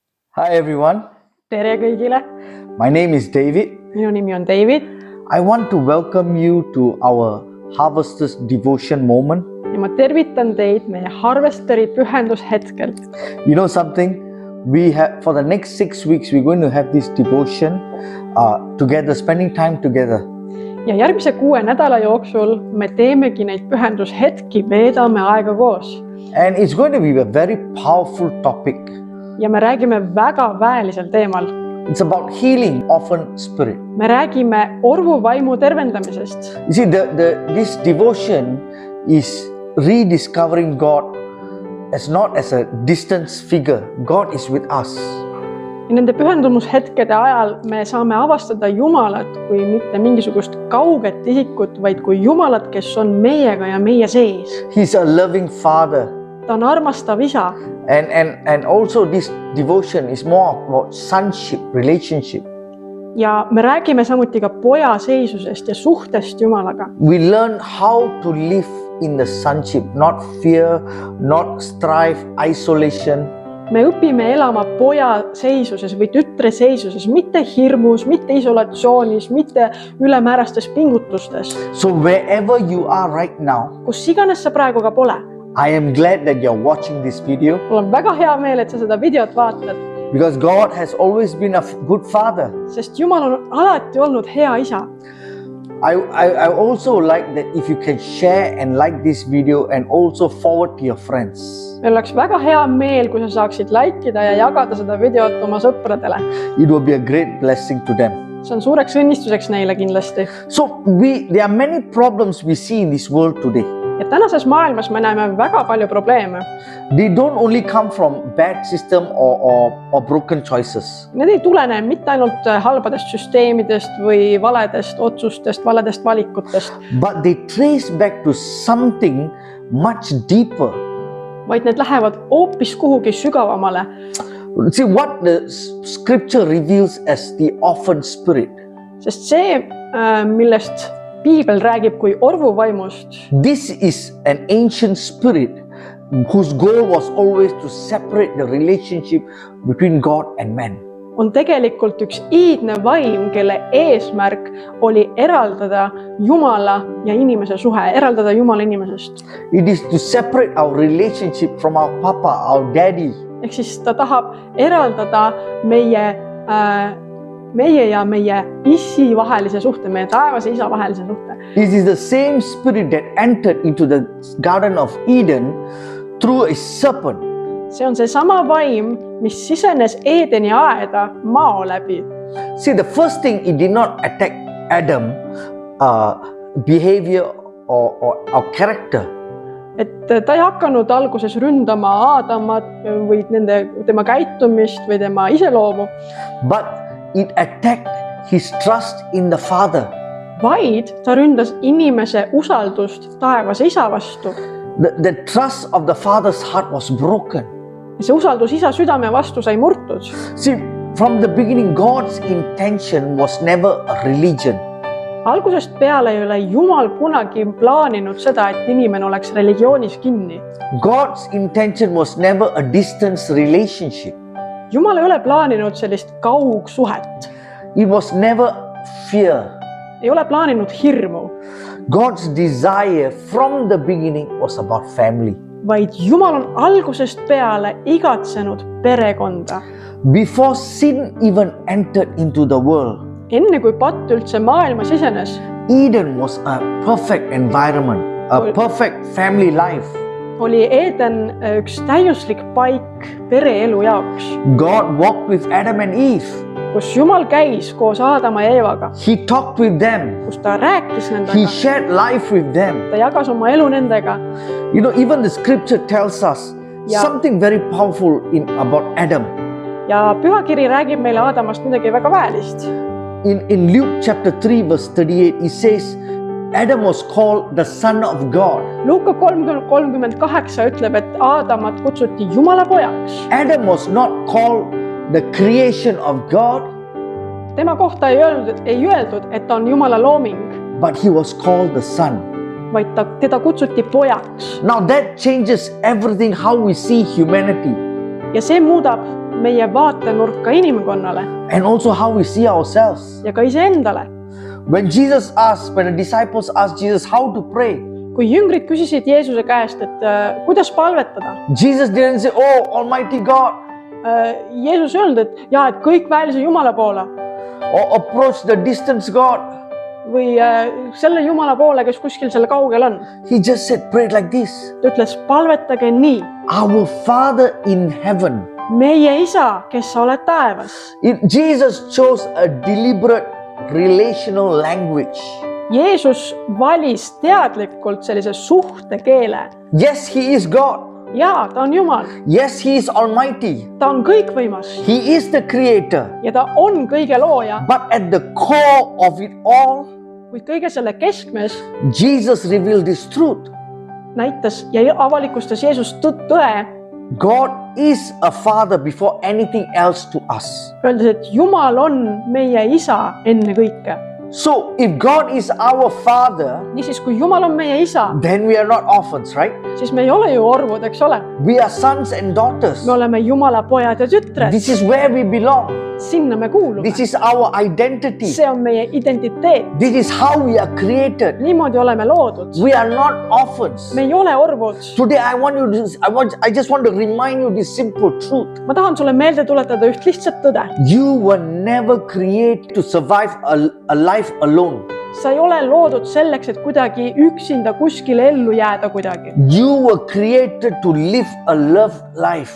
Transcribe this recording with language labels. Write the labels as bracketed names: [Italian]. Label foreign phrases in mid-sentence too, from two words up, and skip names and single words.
[English] Hi everyone, [Estonian] tere kõigile, [English] my name is David. [Estonian] minu nimi on David [English] I want to welcome you to our Harvesters Devotion moment. [Estonian] ja ma tervitan teid meie Harvesteri pühendushetkelt. [English] You know something? We have for the next 6 weeks we're going to have this devotion together, spending time together. [Estonian] Ja järgmise 6 nädala jooksul me teemegi neid pühendushetki, veedame aega koos. [English] And it's going to be a very powerful topic. [Estonian] Ja me räägime väga väelisel teemal. [English] It's about healing orphan spirit. [Estonian] Me räägime orvuvaimu tervendamisest. [English] You see, this devotion is rediscovering God as not as a distance figure. God is with us. [Estonian] Ja nende pühendumushetkede ajal me saame avastada Jumalat kui mitte mingisugust kauget isikut, vaid kui Jumalat, kes on meiega ja meie sees. [English] He's a loving father. [Estonian] Ta on armastav isa. [English] And also this devotion is more about sonship, relationship. [Estonian] Ja me räägime samuti ka poja seisusest ja suhtest Jumalaga. [English] We learn how to live in the sonship, not fear, not strife, isolation. [Estonian] Me õpime elama poja seisuses või tütre seisuses, mitte hirmus, mitte isolatsioonis, mitte ülemäärastes pingutustes. [English] So wherever you are right now, [Estonian] Kus iganes sa praegu ka pole. [English] I am glad that you're watching this video [Estonian] Mul on väga hea meel, et sa seda videot vaatad, [English] because God has always been a good father. [Estonian] sest Jumal on alati olnud hea isa. [English] I also like that if you can share and like this video and also forward to your friends. [Estonian] Meil oleks väga hea meel, kui sa saaksid likeida ja jagada seda videot oma sõpradele. [English] It will be a great blessing to them. [Estonian] See on suureks õnnistuseks neile kindlasti. [English] So there are many problems we see in this world today. [Estonian] Ja tänases maailmas me näeme väga palju probleeme. [English] They don't only come from bad system or broken choices. [Estonian] Need ei tulene mitte ainult halbadest süsteemidest või valedest otsustest, valedest valikutest, [English] But they trace back to something much deeper. [Estonian] vaid need lähevad hoopis kuhugi sügavamale. [English] See what the scripture reveals as the orphan spirit. [Estonian] Sest see, millest Piibel räägib kui orvuvaimust, [English] This is an ancient spirit whose goal was always to separate the relationship between God and man. [Estonian] on tegelikult üks iidne vaim, kelle eesmärk oli eraldada Jumala ja inimese suhe, eraldada Jumala inimesest. [English] It is to separate our relationship from our papa, our daddy. [Estonian] Ehk siis ta tahab eraldada meie ja meie issi vahelise suhte, meie taevase isa vahelise suhte. [English] It is the same spirit that entered into the Garden of Eden through a serpent. [Estonian] See on seesama vaim, mis sisenes Eedeni aeda mao läbi. [English] See, the first thing, it did not attack Adam behavior or character. [Estonian] Et ta ei hakanud alguses ründama Aadamat või tema käitumist või tema iseloomu, [English] But it attacked his trust in the Father. [Estonian] vaid ta ründas inimese usaldust taevase isa vastu. [English] The trust of the Father's heart was broken. [Estonian] See usaldus isa südame vastu sai murtud. [English] See, from the beginning, God's intention was never a religion. [Estonian] Algusest peale ei ole Jumal kunagi plaaninud seda, et inimene oleks religioonis kinni. [English] God's intention was never a distance relationship. [Estonian] Jumal ei ole plaaninud sellist kaugsuhet. [English] It was never fear. [Estonian] Ei ole plaaninud hirmu, [English] God's desire from the beginning was about family. [Estonian] vaid Jumal on algusest peale igatsenud perekonda. [English] Before sin even entered into the world, [Estonian] Enne kui patt üldse maailma sisenes, [English] Eden was a perfect environment, a perfect family life. [Estonian] oli Eeden üks täiuslik paik pereelu jaoks, [English] God walked with Adam and Eve. [Estonian] kus Jumal käis koos Aadama ja Eevaga, [English] He talked with them. [Estonian] kus ta rääkis [English] He [Estonian] nendega, [English] shared life with them. [Estonian] ta jagas oma elu nendega. [English] You know, even the scripture tells us Yeah. something very powerful about Adam. [Estonian] Ja pühakiri räägib meile Aadamast midagi väga väelist. [English] In Luke chapter 3 verse 38, it says, Adam was called the son of God. [Estonian] Luuka 3:38 ütleb, et Aadamat kutsuti Jumala pojaks. [English] Adam was not called the creation of God, [Estonian] Tema kohta ei öeldud, et ta on Jumala looming, [English] but he was called the son. [Estonian] vaid teda kutsuti pojaks. [English] Now that changes everything how we see humanity. [Estonian] Ja see muudab meie vaatenurka inimkonnale [English] and also how we see ourselves. [Estonian] ja ka iseendale. [English] When the disciples asked Jesus how to pray, [Estonian] kui jüngrid küsisid Jeesuse käest, et kuidas palvetada, [English] Jesus didn't say, "Oh, Almighty God," [Estonian] Jeesus ei öelnud, et jaa, et kõikväelise Jumala poole [English] or approach the distant God. [Estonian] või selle Jumala poole, kes kuskil seal kaugel on. [English] He just said, "Pray like this. [Estonian] Ta ütles, palvetage nii. [English] Our Father in heaven." [Estonian] Meie isa, kes sa oled taevas. [English] Jesus chose a deliberate relational language. [Estonian] Jeesus valis teadlikult sellise suhtekeele. [English] Yes, he is God. [Estonian] Jaa, ta on Jumal. [English] Yes, he is almighty. [Estonian] Ta on kõikvõimas [English] He is the creator. [Estonian] ja ta on kõige looja, [English] But at the core of it all, [Estonian] kuid kõige selle keskmes [English] Jesus revealed this truth. [Estonian] näitas ja avalikustas Jeesus tõe, [English] God is a father before anything else to us. [Estonian] öeldes, et Jumal on meie isa enne kõike. [English] So if God is our father, [Estonian] Niisiis, kui Jumal on meie isa, [English] then we are not orphans, right? [Estonian] siis me ei ole ju orvud, eks ole. [English] We are sons and daughters. [Estonian] Me oleme Jumala pojad ja tütred. [English] This is where we belong. [Estonian] Sinna me kuulume. [English] This is our identity. [Estonian] See on meie identiteet. [English] This is how we are created. [Estonian] Niimoodi oleme loodud. [English] We are not orphans. [Estonian] Me ei ole orvud. [English] Today I just want to remind you this simple truth. [Estonian] Ma tahan sulle meelde tuletada üht lihtsat tõde. [English] You were never created to survive a life alone. [Estonian] Sa ei ole loodud selleks, et kuidagi üksinda kuskile ellu jääda kuidagi. [English] You were created to live a loved life.